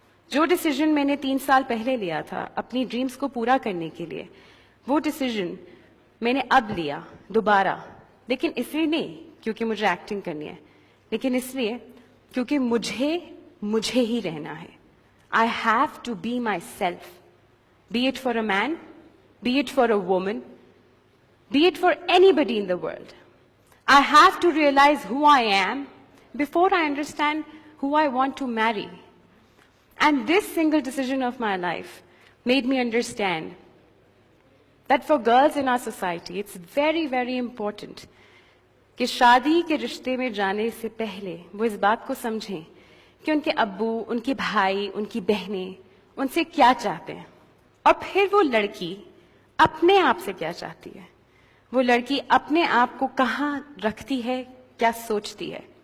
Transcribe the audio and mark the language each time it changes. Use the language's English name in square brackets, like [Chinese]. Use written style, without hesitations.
[Urdu] جو ڈیسیژن میں نے 3 سال پہلے لیا تھا اپنی ڈریمز کو پورا کرنے کے لیے, وہ ڈیسیژن میں نے اب لیا دوبارہ. لیکن اس لیے نہیں کیونکہ مجھے ایکٹنگ کرنی ہے, لیکن اس لیے کیونکہ مجھے ہی رہنا ہے. [English] I have to be myself, be it for a man, be it for a woman, be it for anybody in the world. I have to realize who I am before I understand who I want to marry. And this single decision of my life made me understand that for girls in our society, it's very, very important [Urdu] کہ شادی کے رشتے میں جانے سے پہلے وہ اس بات کو سمجھیں کہ ان کے ابو, ان کے بھائی, ان کی بہنیں ان سے کیا چاہتے ہیں, اور پھر وہ لڑکی اپنے آپ سے کیا چاہتی ہے, وہ لڑکی اپنے آپ کو کہاں رکھتی ہے, کیا سوچتی ہے.